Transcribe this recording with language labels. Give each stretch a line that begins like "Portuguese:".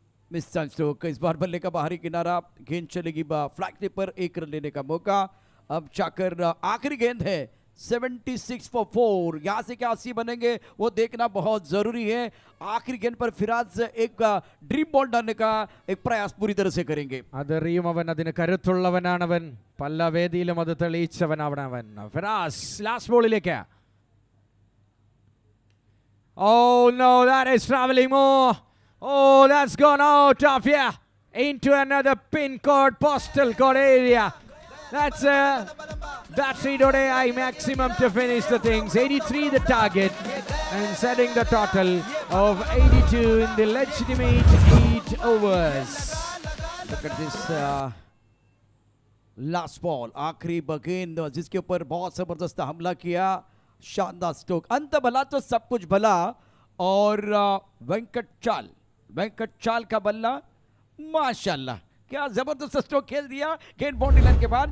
Hindi: Miss stroke. इस बार बल्ले का बाहरी किनारा, गेंद चलेगी फ्लैग पर, 1 रन लेने का मौका। अब जाकर आखिरी गेंद है 76 for 4। यहां से क्या 80 बनेंगे वो देखना बहुत जरूरी है। आखिरी गेंद पर फिराज एक ड्रीम बॉल डालने का एक प्रयास पूरी तरह से करेंगे।
Malayalam: അതറിയും അവൻ, അതിന് കരുത്തുള്ളവനാണവൻ, പല വേദിയിലും അത് തെളിയിച്ചവനാവണവൻ. Firas last ബോളിലേക്ക്.
English: Oh no, that is traveling more. Oh, that's gone out of here into another pin code, postal code area. That's battery.ai maximum to finish the things. 83 the target and setting the total of 82 in the legitimate 8 overs. Look at this last ball,
Hindi: आखिरी गेंद जिसके ऊपर बहुत जबरदस्त हमला किया। शानदार stroke. अंत भला तो सब कुछ भला। और वेंकट चाल का बल्ला, माशाल्लाह क्या जबरदस्त स्ट्रोक खेल दिया गेंद बाउंड्री लाइन के बाद।